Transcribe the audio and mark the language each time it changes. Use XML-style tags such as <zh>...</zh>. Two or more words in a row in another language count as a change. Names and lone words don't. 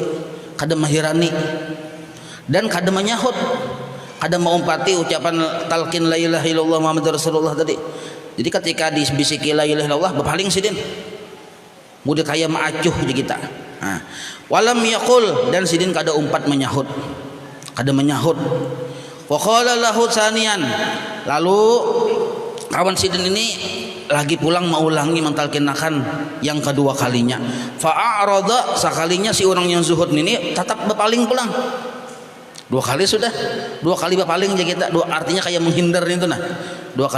<bjn>Kada mahirani dan kada menyahut, kada mengumpati ucapan talqin</bjn> <ar>لا إله إلا الله محمد رسول الله</ar> <bjn>tadi. Jadi ketika dibisiki</bjn> <ar>لا إله إلا الله</ar> <bjn>berpaling sidin. Mudah kaya maacuh di kita. Nah,</bjn> <ar>ولم يقل,</ar> <bjn>dan sidin kada umpat menyahut. Kada menyahut.</bjn> <ar>وقال له ثانيا,</ar> <bjn>lalu kawan sidin ini lagi pulang mau ulangi mentalkinakan yang kedua kalinya. Fa'arada, sekalinya si orang yang zuhud ini tetap berpaling pulang. 2 kali sudah, 2 kali berpaling aja kita, artinya kayak menghindar itu nah.</bjn>